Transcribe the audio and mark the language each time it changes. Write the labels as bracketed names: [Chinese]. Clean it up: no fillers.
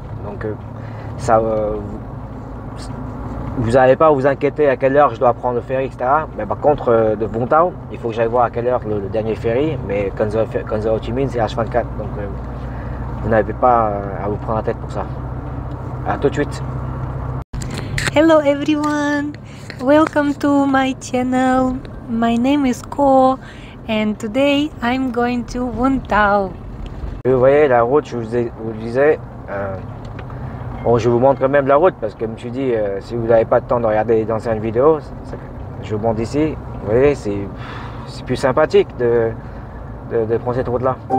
[French] Donc ça, vous n'allez pas vous inquiéter à quelle heure je dois prendre le ferry, etc. Mais par contre, de Vontao, il faut que j'aille voir à quelle heure le dernier ferry. Mais Cần Giờ Ho Chi Minh, c'est H24. Donc vous n'avez pas à vous prendre la tête pour ça. À tout de suite. [English] Hello everyone, welcome to my channel. My name is Ko and today I'm going to Vontao. [French] Vous voyez la route, je vous disais, bon, je vous montre quand même la route parce que je me suis dit, si vous n'avez pas de temps de regarder les anciennes vidéos, je vous montre ici. Vous voyez, c'est plus sympathique de prendre cette route là.